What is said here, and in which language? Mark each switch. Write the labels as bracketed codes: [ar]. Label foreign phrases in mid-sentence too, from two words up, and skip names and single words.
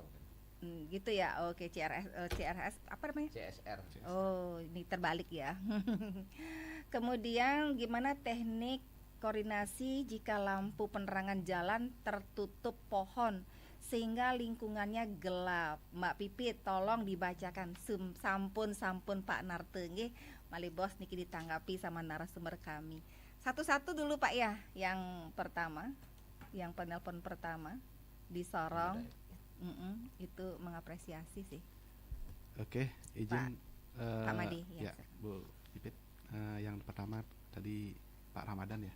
[id] Gitu ya. Oke, CRS apa namanya? CSR. Oh, ini terbalik ya. Kemudian gimana teknik koordinasi jika lampu penerangan jalan tertutup pohon sehingga lingkungannya gelap? Mbak Pipit tolong dibacakan. [ban] Sampun Pak Narte nggih, mali bos niki [id] ditanggapi sama narasumber kami. Satu-satu dulu Pak ya. Yang pertama, yang penelpon pertama di Sorong. Itu mengapresiasi sih. Oke, izin Pak Madi ya, Bu Pipit. Yang pertama tadi Pak Ramadan ya.